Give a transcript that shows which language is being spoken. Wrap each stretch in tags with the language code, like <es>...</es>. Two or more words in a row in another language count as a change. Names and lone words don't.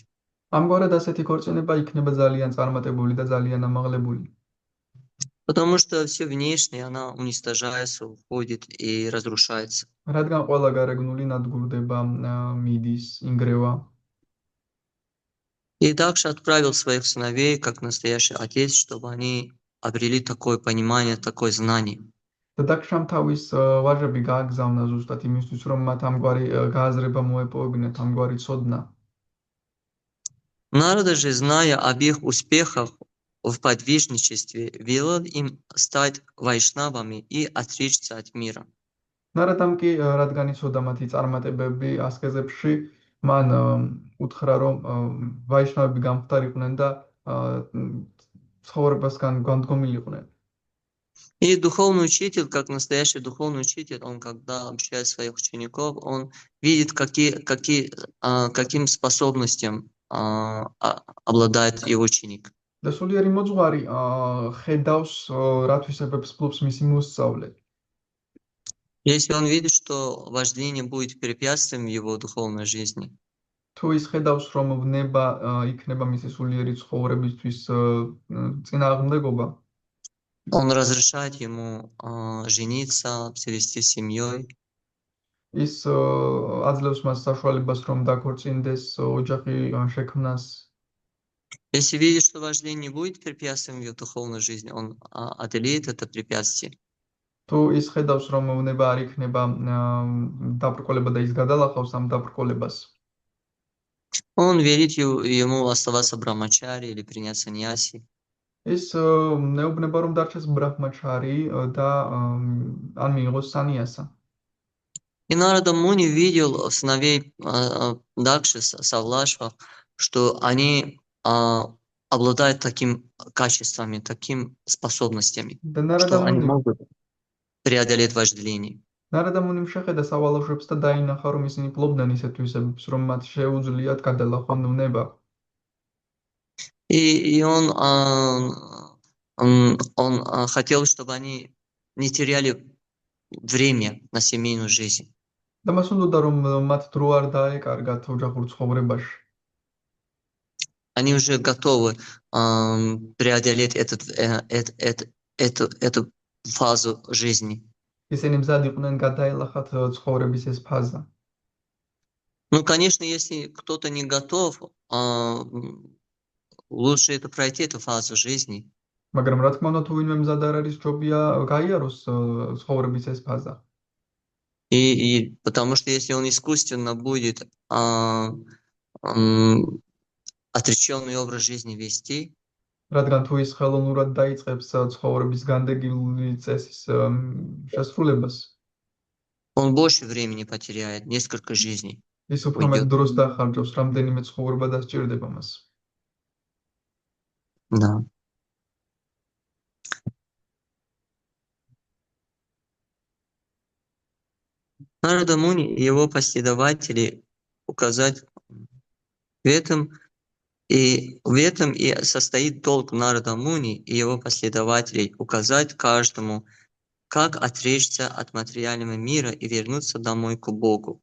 <ka>ამგვარად ასეთი ქორწინება იქნება ძალიან წარმატებული და ძალიან ამაღლებული.</ka> <ru>Потому что все внешнее, она уничтожается, уходит и разрушается.</ru> <ka>რადგან ყველა გარეგნული ნადგურდება, მიდის, ინგრევა.</ka> <ru>И Дакша отправил своих сыновей, как настоящий отец, чтобы они обрели такое понимание, такое знание.</ru> <ka>და დაქშამ თავის ვაჟები გააგზავნა ზუსტად იმისთვის, რომ მათ ამგვარი გააზრება მოეპოვებინათ, ამგვარი ცოდნა.</ka> <ru>Нарада же, зная об их успехах в подвижничестве, велел им стать вайшнавами и отречься от мира.</ru> <ka>ნარადამ კი რადგან იცოდა მათი წარმატებები ასკეზებში, მან უთხრა, რომ ვაიშნავები გამختარიყვნენ და ცხოვრებასგან განდგომილიყვნენ.</ka> <ru>И духовный учитель, как настоящий духовный учитель, он когда обучает своих учеников, он видит, каким способностям обладает его ученик.</ru> <ka>და სულიერი მოძღვარი ხედავს რა თვისებებს ფლობს მისი მოსწავლე.</ka> <ru>Если он видит, что вожделение будет препятствием в его духовной жизни,</ru> <ka>თუ ის ხედავს, რომ ვნება იქნება მისი სულიერი ცხოვრებისთვის წინააღმდეგობა,</ka> <ru>он разрешает ему жениться, обзавестись семьей.</ru> <ka>ის აძლევს მას საშუალებას, რომ დაქორწინდეს, ოჯახი შექმნას.</ka> <ru>Если видит, что вождение не будет препятствием в его духовной жизни, он одолеет это препятствие.</ru> <ka>თუ ის ხედავს, რომ ვნება არ იქნება დაბრკოლება და ის გადალახავს ამ დაბრკოლებას,</ka> <ru>Он велит ему оставаться брамачари или принять саньяси.</ru> <ka>ის неუბნება, რომ დარჩეს ბრაჰმაჩარი და ან მიიღოს სანიასა.</ka> <ru>И Нарада Муни видел сыновей Дакши, Савлашвов, что они обладают такими качествами, такими способностями, что они могут преодолеть вожделение.</ru> <ka>ნარადა მუნიმ შეხედა სავალაშოებს და დაინახა, რომ ისინი ფლობდნენ ისეთ თვისებებს, რომ მათ შეუძლიათ გადალახონ ნება.</ka> <ru>И он хотел, чтобы они не теряли время на семейную жизнь.</ru> <ka>და მას უნდოდა, რომ მათ დრო არ დაეკარგათ ოჯახურ ცხოვრებაში.</ka> <ru>Они уже готовы преодолеть эту фазу жизни.</ru> <ka>ისინი მზად იყვნენ გადაელახათ ცხოვრების ეს ფაზა.</ka> <ru>Ну, конечно, если кто-то не готов, лучше это пройти эту фазу жизни.</ru> <ka>მაგრამ რა თქმა უნდა, თუ ვინმე მზად არ არის, ჯობია გაიაროს ცხოვრების ეს ფაზა.</ka> <ru>И потому что если он искусственно будет отреченный образ жизни вести,</ru> <ka>რადგან თუ ის ხელოვნურად დაიწყებს ცხოვრების განდეგილი წესის შესრულებას,</ka> <ru>он больше времени потеряет, несколько жизней.</ru> <ka>ის უფრო მეტ დროს დახარჯავს, რამდენიმე ცხოვრება დასჭირდება მას.</ka> <ru>Да. Нарада Муни и его последователи указать в этом и состоит долг Нарада Муни и его последователей указать каждому, как отречься от материального мира и вернуться домой к Богу.</ru>